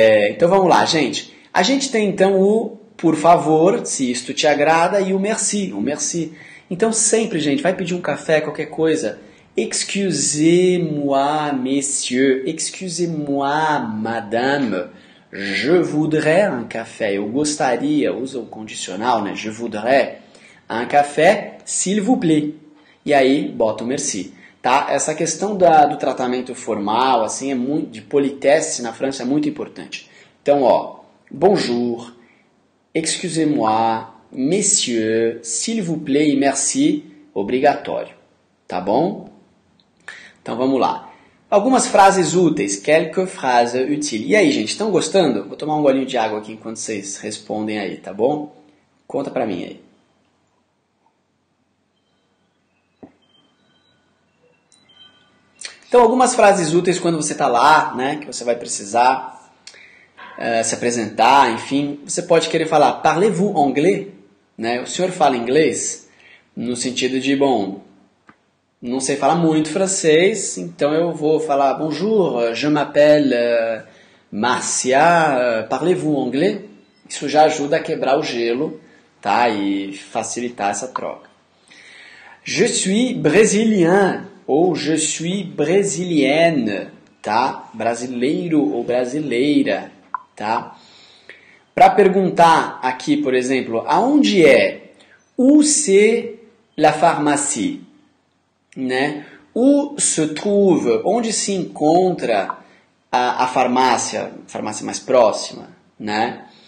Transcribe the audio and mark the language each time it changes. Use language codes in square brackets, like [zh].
[pt] Então vamos lá, gente. A gente tem então o por favor, se isto te agrada, e o merci, Então sempre, gente, vai pedir um café, qualquer coisa. [fr] Excusez-moi, messieurs. Excusez-moi, madame. Je voudrais un café. [pt] Eu gostaria, usa o condicional, né? [fr] Je voudrais un café, s'il vous plaît. [pt] E aí, bota o merci. Tá? Essa questão do tratamento formal, assim, de politesse na França é muito importante. Então, ó, [fr] bonjour, excusez-moi, messieurs, s'il vous plaît [pt] e merci, obrigatório. Tá bom? Então, vamos lá. Algumas frases úteis, [fr] quelques phrases utiles. [pt] E aí, gente, estão gostando? Vou tomar um golinho de água aqui enquanto vocês respondem aí, tá bom? Conta pra mim aí. Então, algumas frases úteis quando você está lá, né, que você vai precisar se apresentar, enfim. Você pode querer falar, [fr] parlez-vous anglais? [pt] Né? O senhor fala inglês? No sentido de, bom, não sei falar muito francês, então eu vou falar, [fr] bonjour, je m'appelle Marcia, parlez-vous anglais? [pt] Isso já ajuda a quebrar o gelo, tá? E facilitar essa troca. [fr] Je suis brésilien. Ou je suis brésilienne, tá? [pt] Brasileiro ou brasileira, tá? Para perguntar aqui, por exemplo, aonde é? [fr] Où c'est la pharmacie? Né? Où se trouve? [pt] Onde se encontra a farmácia mais próxima, né?